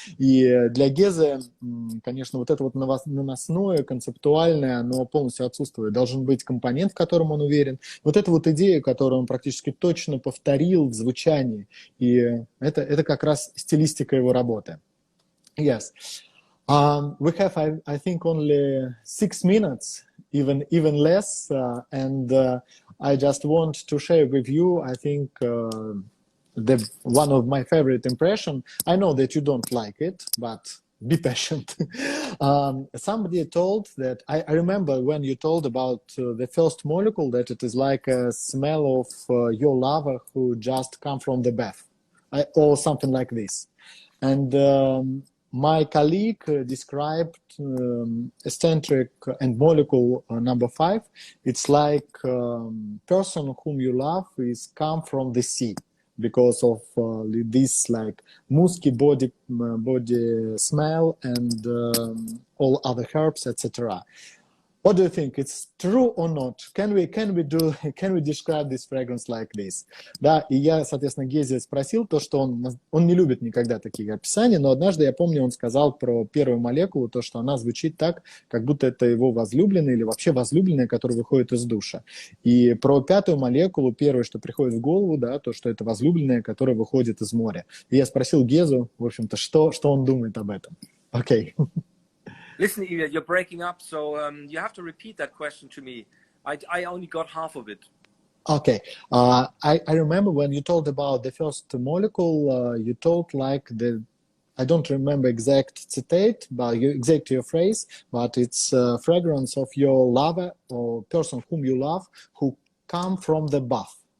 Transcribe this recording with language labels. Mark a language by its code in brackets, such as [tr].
[ru] И для Гезы, конечно, вот это вот наносное, концептуальное, оно полностью отсутствует. Должен быть компонент, в котором он уверен. Вот эту вот идею, которую он практически точно повторил в звучании. И это как раз стилистика его работы. [en] Yes. We have, I think, only 6 minutes, even less, and I just want to share with you, I think, one of my favorite impression. I know that you don't like it, but be patient. Somebody told that, I remember when you told about the first molecule, that it is like a smell of your lover who just come from the bath, or something like this. And my colleague described Escentric and Molecule number 5. It's like person whom you love is come from the sea because of this like musky body smell and all other herbs, etc. What do you think? It's true or not? Can we describe this fragrance like this? [ru] Да, и я, соответственно, Гезе спросил то, что он не любит никогда такие описания, но однажды, я помню, он сказал про первую молекулу, то, что она звучит так, как будто это его возлюбленная или вообще возлюбленная, которая выходит из душа. И про пятую молекулу, первое, что приходит в голову, да, то, что это возлюбленная, которая выходит из моря. И я спросил Гезу, в общем-то, что он думает об этом. Окей. [en] Listen, Ilya, you're breaking up, so you have to repeat that question to me. I only got half of it. Okay. I remember when you told about the first molecule, you told like I don't remember exact citate, but exact your phrase, but it's fragrance of your lover or person whom you love who come from the bath.